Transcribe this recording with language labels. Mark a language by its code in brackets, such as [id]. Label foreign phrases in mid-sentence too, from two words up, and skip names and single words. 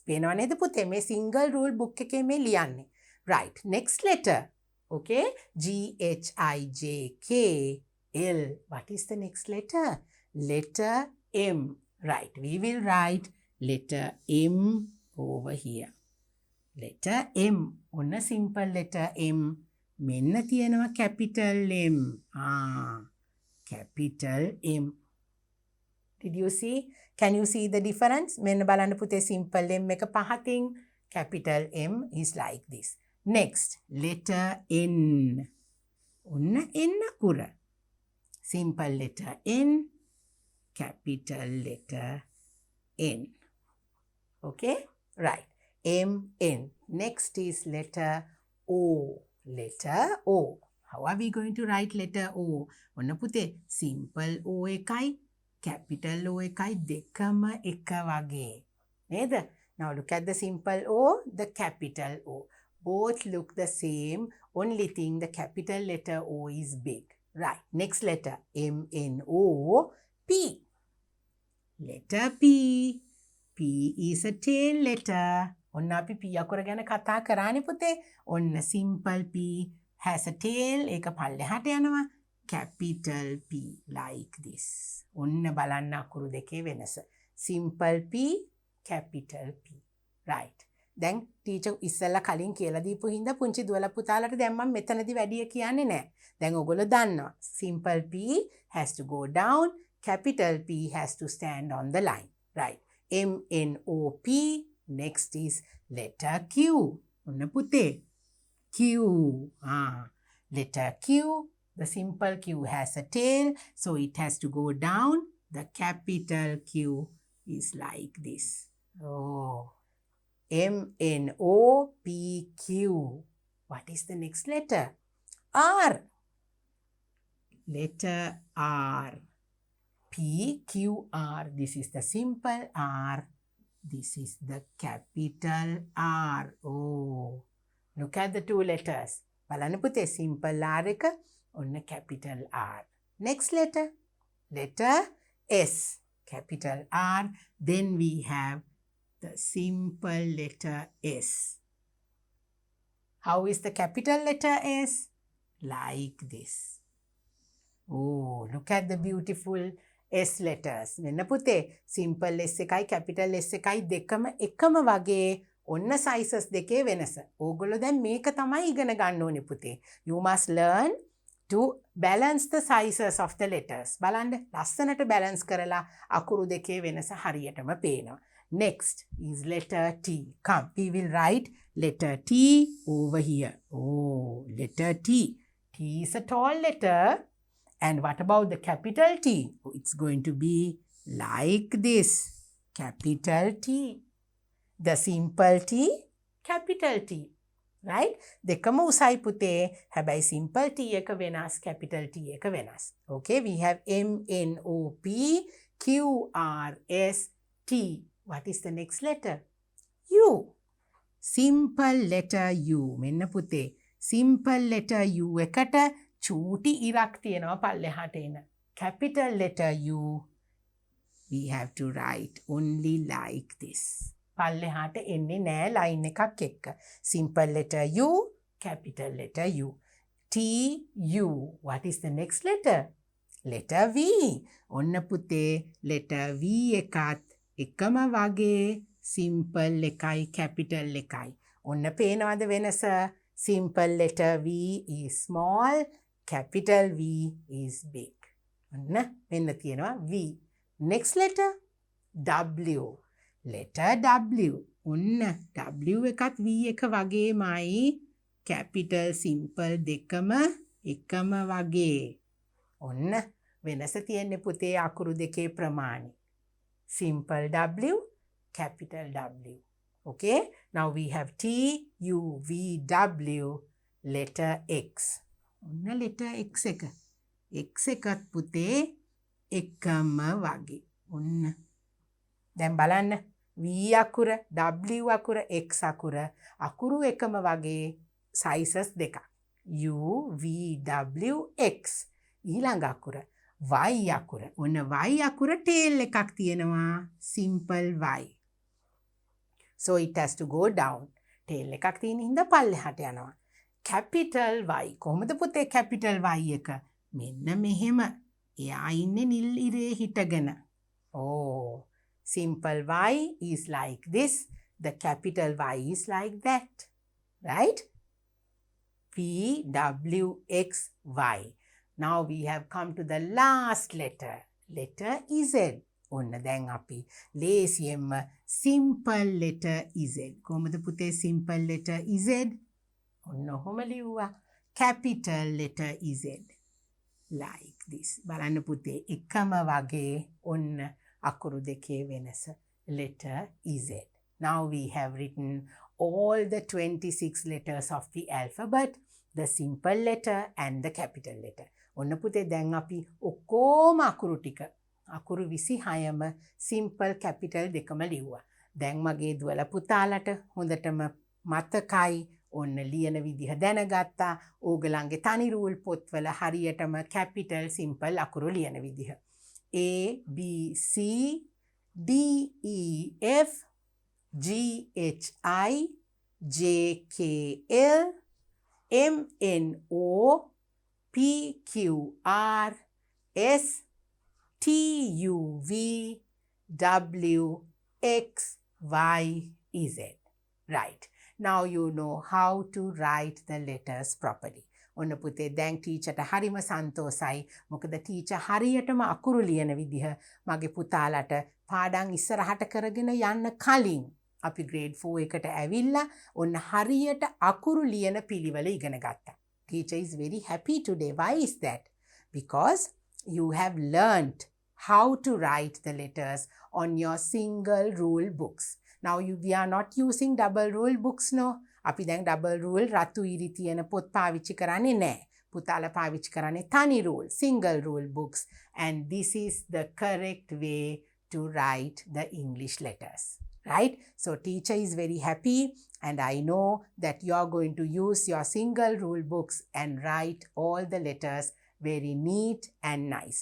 [si] පේනව නේද පුතේ මේ [en] single rule book [si] එකේ මේ ලියන්නේ. [en] Right. Next letter. Okay. G H I J K L. What is the next letter? Letter M. Right. We will write letter M over here. Letter M. ඔන්න simple letter M. [si] මෙන්න තියෙනවා [en] capital M. Capital M. Did you see? Can you see the difference? [si] මෙන්න බලන්න පුතේ [en] simple M [si] එක පහතින්. [en] Capital M is like this. Next, letter N. [si] ඔන්න N අකුර. [en] Simple letter N. Capital letter N. Okay? Right. M, N. Next is letter O. Letter O. How are we going to write letter O? [si] ඔන්න පුතේ [en] simple O [si] එකයි [en] capital O [si] එකයි දෙකම එක වගේ. නේද? [en] Now look at the simple O, the capital O. Both look the same, only thing the capital letter O is big. Right. Next letter M N O P. Letter P. P is a tail letter. [si] ඔන්න අපි P අකුර ගැන කතා කරානේ පුතේ. ඔන්න [en] simple P has a tail. [si] ඒක පල්ලෙහාට යනවා. [en] Capital P like this. [si] ඔන්න බලන්න අකුරු දෙකේ වෙනස. [en] Simple P, capital P. Right. [si] දැන් ටීචර් ඉස්සෙල්ලා කලින් කියලා දීපු හින්දා පුංචි දුවලා පුතාලට දැන් මම මෙතනදී වැඩි කියන්නේ නැහැ. දැන් ඔයගොල්ලෝ දන්නවා. [en] Simple P has to go down. Capital P has to stand on the line. Right. M N O P. Next is letter Q. [si] ඔන්න පුතේ. [en] Q. Letter Q. The simple Q has a tail, so it has to go down. The capital Q is like this. Oh. M N O P Q. What is the next letter? R. Letter R. P Q R. This is the simple R. This is the capital R. Oh. Look at the 2 letters. [si] බලන්න පුතේ [en] simple R [si] එක ඔන්න [en] capital R. Next letter. Letter S. Capital R. Then we have the simple letter S. How is the capital letter S? Like this. Oh, look at the beautiful S letters. [si] මෙන්න පුතේ [en] simple S [si] එකයි [en] capital S [si] එකයි දෙකම එකම වගේ ඔන්න sizes දෙකේ වෙනස. ඕගොල්ලෝ දැන් මේක තමයි ඉගෙන ගන්න ඕනේ පුතේ. [en] You must learn to balance the sizes of the letters. [si] බලන්න ලස්සනට balance කරලා අකුරු දෙකේ වෙනස හරියටම පේනවා. [en] Next is letter T. Come, we will write letter T over here. Oh, letter T. T is a tall letter. And what about the capital T? Oh, it's going to be like this. Capital T. The simple T, capital T. Right? [si] දෙකම උසයි පුතේ. හැබැයි [en] simple T [si] එක වෙනස්, [en] capital T [si] එක වෙනස්. [en] Okay, we have M N O P Q R S T. What is the next letter? U. Simple letter U. [si] මෙන්න පුතේ. [en] Simple letter U [si] එකට චූටි ඉරක් තියෙනවා පල්ලෙහාට එන. [en] Capital letter U. We have to write only like this. [si] පල්ලෙහාට එන්නේ නෑ line එකක් එක්ක. [en] Simple letter U, capital letter U. T, U. What is the next letter? Letter V. [si] ඔන්න පුතේ [en] letter V [si] එකත් එකම වගේ simple එකයි capital එකයි. ඔන්න පේනවද වෙනස? [en] Simple letter V is small, capital V is big. [si] ඔන්න මෙන්න තියෙනවා V. [en] Next letter W. Letter W. [si] ඔන්න W එකත් V එක වගේමයි [en] capital simple [si] දෙකම එකම වගේ. ඔන්න වෙනස තියෙන්නේ පුතේ අකුරු දෙකේ ප්‍රමාණය. [en] Simple W, capital W. Okay? Now we have T, U, V, W, letter X. [si] ඔන්න [en] letter X [si] එක. X එකත් පුතේ එකම වගේ. ඔන්න දැන් බලන්න V අකුර, W අකුර, X අකුර අකුරු එකම වගේ sizes දෙකක්. [en] U, V, W, [si] X. ඊළඟ අකුර Y අකුර. ඔන්න Y අකුර tail එකක් තියෙනවා. [en] simple Y. So it has to go down. [si] tail එකක් තියෙන හින්දා පල්ලෙහාට යනවා. [en] capital Y. [si] කොහොමද පුතේ [en] capital Y [si] එක? මෙන්න මෙහෙම. එයා ඉන්නේ නිල් ඉරේ හිටගෙන. [en] Oh, simple Y is like this. The capital Y is like that. Right? P, W, X, Y. Now we have come to the last letter. Letter Z. [si] ඔන්න දැන් අපි ලේසියෙන්ම [en] simple letter Z. [si] කොහොමද පුතේ [en] simple letter Z? [si] ඔන්න ඔහොම ලිව්වා. [en] capital letter Z. Like this. [si] බලන්න පුතේ එකම වගේ ඔන්න අකුරු දෙකේ වෙනස. [en] letter Z. Now we have written all the 26 letters of the alphabet, the simple letter and the capital letter. [si] ඔන්න පුතේ දැන් අපි ඔක්කොම අකුරු ටික අකුරු 26ම [en] simple capital [si] දෙකම ලිව්වා. දැන් මගේ දුවලා පුතාලට හොඳටම මතකයි. ඔන්න ලියන විදිහ දැනගත්තා. ඕගලන්ගේ තනි රූල් පොත්වල හරියටම [en] capital simple [si] අකුරු ලියන විදිහ. [en] A, B, C, D, E, F, G, H, I, J, K, L, M, N, O, P, Q, R, S, T, U, V, W, X, Y, Z. Right. Now you know how to write the letters properly. [si] ඔන්න පුතේ දැන් ටීචර්ට හරිම සන්තෝසයි. මොකද ටීචර් හරියටම අකුරු ලියන විදිහ මගේ පුතාලට පාඩම් ඉස්සරහට කරගෙන යන්න කලින් අපි grade 4 එකට ඇවිල්ලා ඔන්න හරියට අකුරු ලියන පිළිවෙල ඉගෙන ගත්තා. [en] Teacher is very happy today. Why is that? Because you have learnt how to write the letters on your single rule books. Now we are not using double rule books, no. [si] අපි දැන් [en] double rule [si] රතු ඉරි තියෙන පොත් පාවිච්චි කරන්නේ නැහැ. පුතාලා පාවිච්චි කරන්නේ තනි rule, [en] single rule books. And this is the correct way to write the English letters. Right? So teacher is very happy and I know that you are going to use your single rule books and write all the letters very neat and nice.